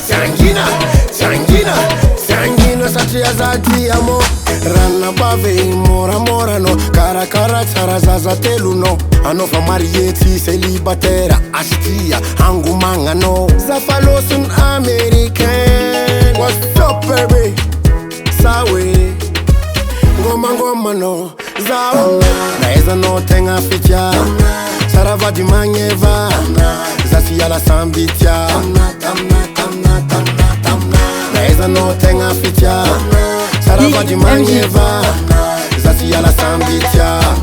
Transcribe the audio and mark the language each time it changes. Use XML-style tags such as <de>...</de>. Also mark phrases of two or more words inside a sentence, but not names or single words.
<mg>Siangina, siangina, siangina satria za tia mo. Ranna bave moramora no, karakara tsara zaza telo no. Anao fa marié tsy célibataire, astia angomagnanao. Zafaloson américain,</mg> <en>what's up baby?</en> <mg>Sawe ngoma no zao. Naezanao tegna fitya, sara vady magneva, za sy hiala samby tia. Naezanao tegna fitya, sara vady magneva, za sy hiala samby tia.</mg>